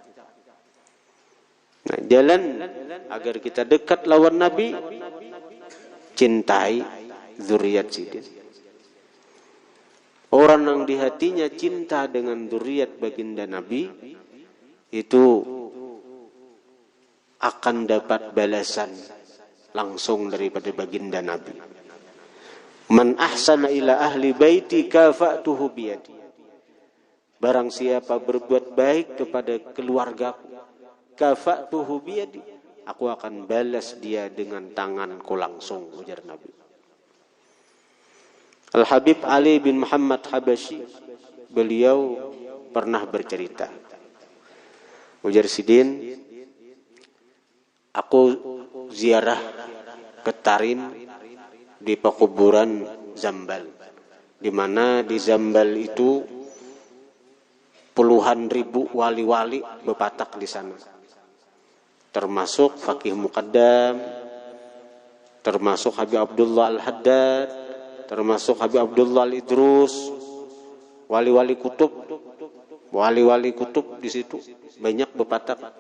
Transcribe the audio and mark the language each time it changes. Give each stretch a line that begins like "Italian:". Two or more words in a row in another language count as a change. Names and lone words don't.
Banjar: Nah jalan agar kita dekat lawan Nabi, cintai dzurriyyat sidin. Orang yang di hatinya cinta dengan dzurriyyat baginda Nabi itu akan dapat balasan langsung daripada baginda Nabi.
Arabic: Man ahsana ila ahli baiti kafa'tuhu biyadi.
Banjar: Barang siapa berbuat baik kepada keluargaku,
Arabic: kafa'tuhu biyadi,
Banjar: aku akan balas dia dengan tanganku langsung, ujar Nabi. Al-Habib Ali bin Muhammad Habasyi, beliau pernah bercerita, ujar Sidin, aku ziarah ke Tarim di pekuburan Zambal, di mana di Zambal itu puluhan ribu wali-wali berpatak di sana, termasuk Faqih Muqaddam, termasuk Habib Abdullah Al-Haddad, termasuk Habib Abdullah Al-Idrus, wali-wali kutub di situ banyak berpatak.